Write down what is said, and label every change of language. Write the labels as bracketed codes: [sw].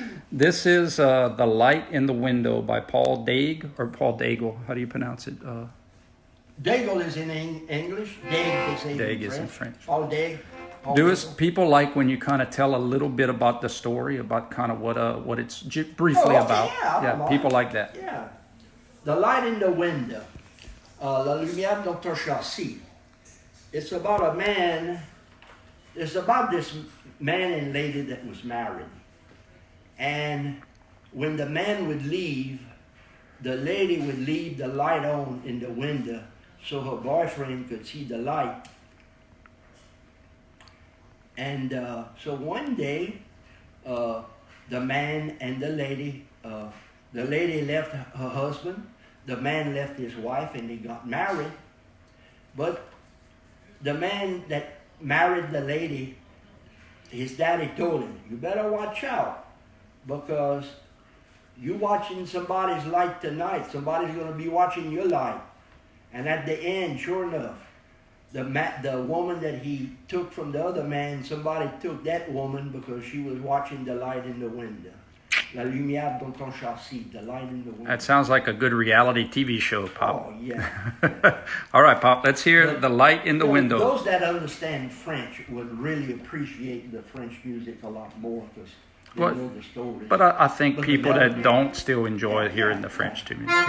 [en] This is The Light in the Window by Paul Daig, or Paul Daigle. How do you pronounce it? Daigle is in English. Daig is in French. Paul Daig. People like when you kind of tell a little bit about the story, about kind of what it's briefly about. Yeah, people like that. Yeah. The Light in the Window. [fr] La lumière dans ton châssis. [en] It's about a man. It's about this man and lady that was married. And when the man would leave, the lady would leave the light on in the window so her boyfriend could see the light. And so one day, the man and the lady left her husband, the man left his wife, and they got married. But the man that married the lady, his daddy told him, you better watch out, because you watching somebody's light tonight, somebody's going to be watching your light. And at the end, sure enough, the woman that he took from the other man, somebody took that woman because she was watching the light in the window. [fr] La lumière dans ton châssis, [en] the light in the window. That sounds like a good reality TV show, Pop. Oh, yeah. All right, Pop, let's hear the light in the window. Those that understand French would really appreciate the French music a lot more because they know the stories. But I think people that don't still enjoy hearing the French too.